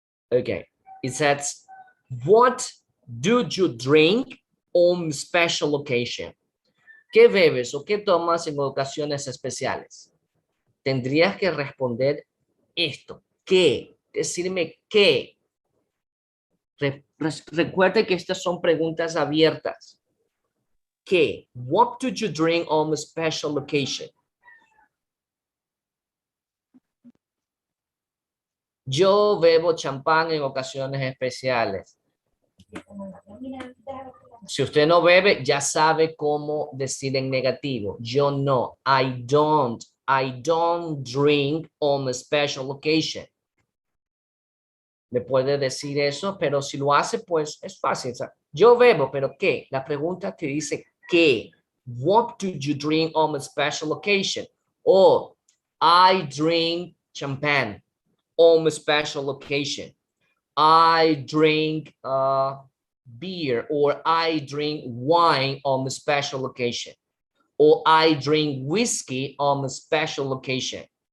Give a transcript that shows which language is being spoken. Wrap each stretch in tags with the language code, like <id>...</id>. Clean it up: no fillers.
<en>Okay, it says, what do you drink on special occasion?</en> <es>¿Qué bebes o qué tomas en ocasiones especiales? Tendrías que responder esto. ¿Qué? Decirme qué. Recuerde que estas son preguntas abiertas. ¿Qué?</es> <en>What do you drink on a special occasion?</en> <es>Yo bebo champán en ocasiones especiales. Si usted no bebe, ya sabe cómo decir en negativo. Yo no.</es> <en>I don't drink on a special occasion.</en> <es>Me puede decir eso, pero si lo hace, pues es fácil. O sea, yo bebo, pero ¿qué? La pregunta te dice ¿qué?</es> <en>What do you drink on a special occasion? O I drink champagne on a special occasion. I drink beer, or I drink wine on a special occasion, or I drink whiskey on a special occasion.</en>